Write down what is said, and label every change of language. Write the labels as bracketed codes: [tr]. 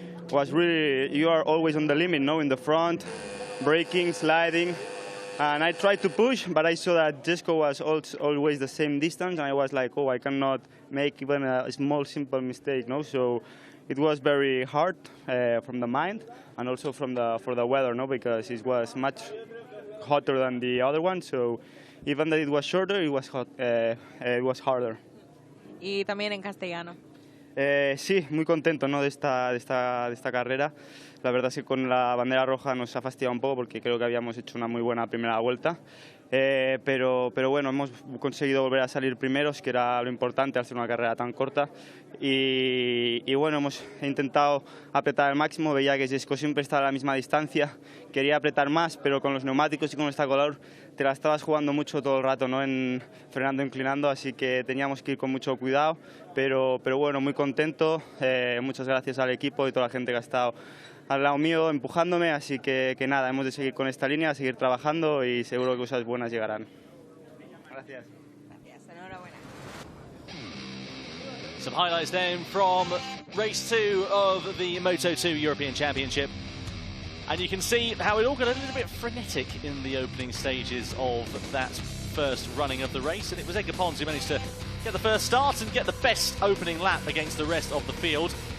[en] Was really, you are always on the limit, no, in the front, braking, sliding, and I tried to push, but I saw that Jesko was always the same distance, and I was like, I cannot make even a small simple mistake. No, so it was very hard from the mind and also for the weather, no, because it was much hotter than the other one. So even though it was shorter, it was hot. It was harder. [es] Y también en castellano. Sí, muy contento, ¿no? de esta carrera. La verdad es que con la bandera roja nos ha fastidiado un poco porque creo que habíamos hecho una muy buena primera vuelta. Pero bueno, hemos conseguido volver a salir primeros, que era lo importante al ser una carrera tan corta. Y bueno, hemos intentado apretar al máximo. Veía que Jesco siempre estaba a la misma distancia. Quería apretar más, pero con los neumáticos y con esta color te la estabas jugando mucho todo el rato, ¿no? Frenando, inclinando, así que teníamos que ir con mucho cuidado. Pero bueno, muy contento. Muchas gracias al equipo y toda la gente que ha estado al lado mío empujándome, así que nada, hemos de seguir con esta línea, seguir trabajando y seguro que cosas buenas llegarán. Gracias. Gracias, enhorabuena. [en] Some highlights then from race 2 of the Moto2 European Championship. And you can see how it all got a little bit frenetic in the opening stages of that first running of the race, and it was Edgar Pons who managed to get the first start and get the best opening lap against the rest of the field.